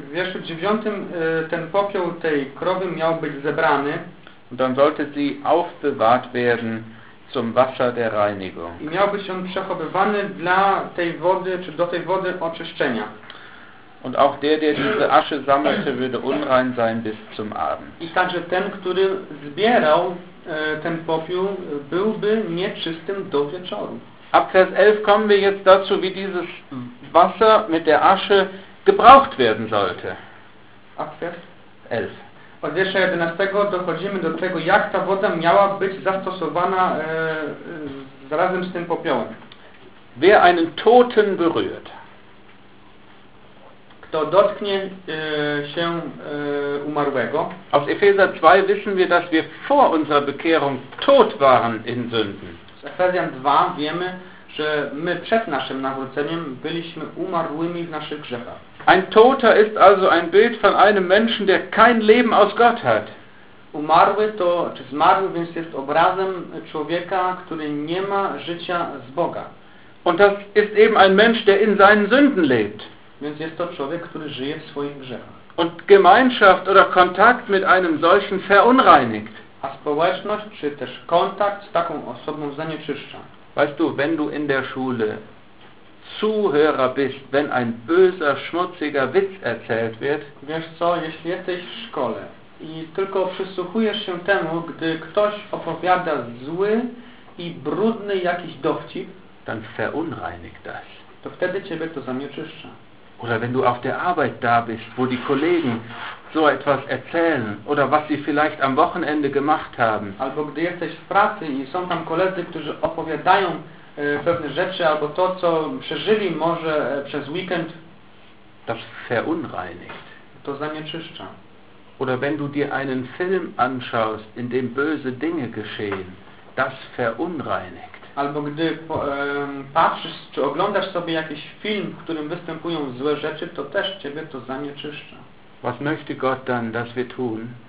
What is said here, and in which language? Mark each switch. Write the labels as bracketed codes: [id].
[pl] W wierszu 9 ten popiół tej krowy miał być zebrany. [de] Und dann sollte sie aufbewahrt werden zum Wasser der Reinigung. [pl] I miał być on przechowywany dla tej wody, czy do tej wody oczyszczenia. [de] Und auch der diese Asche sammelte, würde unrein sein bis zum Abend. [pl] I także ten, który zbierał ten popiół, byłby nieczystym do wieczoru. [de] Ab Vers 11 kommen wir jetzt dazu, wie dieses Wasser mit der Asche gebraucht werden sollte. Ab Vers 11. [pl] Od wiersza 11 dochodzimy do tego, jak ta woda miała być zastosowana razem z tym popiołem. [de] Wer einen Toten berührt. [pl] Kto dotknie się umarłego. [de] Aus Epheser 2 wissen wir, dass wir vor unserer Bekehrung tot waren in Sünden. [pl] Z Efezjan 2 wiemy, że my przed naszym nawróceniem byliśmy umarłymi w naszych grzechach. [de] Ein Toter ist also ein Bild von einem Menschen, der kein Leben aus Gott hat. [pl] Umarły to, czy zmarły, więc jest obrazem człowieka, który nie ma życia z Boga. [de] Und das ist eben ein Mensch, der in seinen Sünden lebt. [pl] Więc jest to człowiek, który żyje w swoich grzechach. [de] Und Gemeinschaft oder Kontakt mit einem solchen verunreinigt. [pl] A społeczność, czy też kontakt z taką osobą zanieczyszcza. [de] Weißt du, wenn du in der Schule Zuhörer bist, wenn ein böser, schmutziger Witz erzählt wird. [pl] Wiesz co, jeśli jesteś w szkole i tylko przysłuchujesz się temu, gdy ktoś opowiada zły i brudny jakiś dowcip, [de] dann verunreinigt das. [pl] To wtedy ciebie to zanieczyszcza. [de] Oder wenn du auf der Arbeit da bist, wo die Kollegen so etwas erzählen oder was sie vielleicht am Wochenende gemacht haben. [pl] Albo gdy jesteś w pracy i są tam koledzy, którzy opowiadają pewne rzeczy albo to, co przeżyli może przez weekend. [de] Das verunreinigt. [pl] To zanieczyszcza. [de] Oder wenn du dir einen Film anschaust, in dem böse Dinge geschehen. Das verunreinigt. [pl] Albo gdy patrzysz, czy oglądasz sobie jakiś film, w którym występują złe rzeczy, to też ciebie to zanieczyszcza. [de] Was möchte Gott dann, dass wir tun?